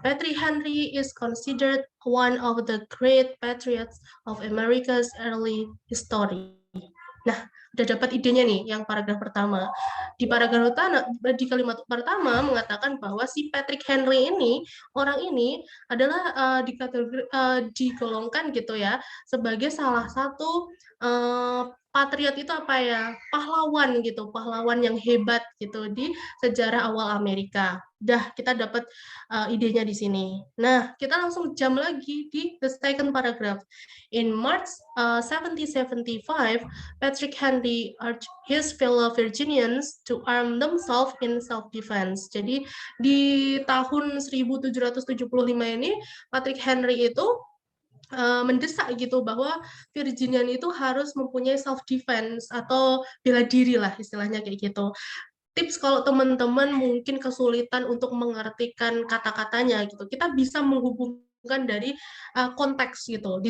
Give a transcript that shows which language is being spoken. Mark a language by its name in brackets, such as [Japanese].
[English] Patrick Henry is considered one of the great patriots of America's early history. [Indonesian] Nah, udah dapat idenya nih yang paragraf pertama. Di paragraf utama, di kalimat pertama mengatakan bahwa si Patrick Henry ini, orang ini adalah digolongkan gitu ya sebagai salah satu patriot itu apa ya, pahlawan gitu, pahlawan yang hebat gitu di sejarah awal Amerika. Dah kita dapat idenya di sini. Nah, kita langsung jump lagi di [English] the second paragraph. In March 1775, Patrick Henry urged his fellow Virginians to arm themselves in self-defense. [Indonesian] Jadi di tahun 1775 ini, Patrick Henry itu mendesak gitu bahwa Virginian itu harus mempunyai self defense atau bela diri lah istilahnya kayak gitu. Tips kalau teman-teman mungkin kesulitan untuk mengartikan kata-katanya gitu, kita bisa menghubungkan dari konteks gitu.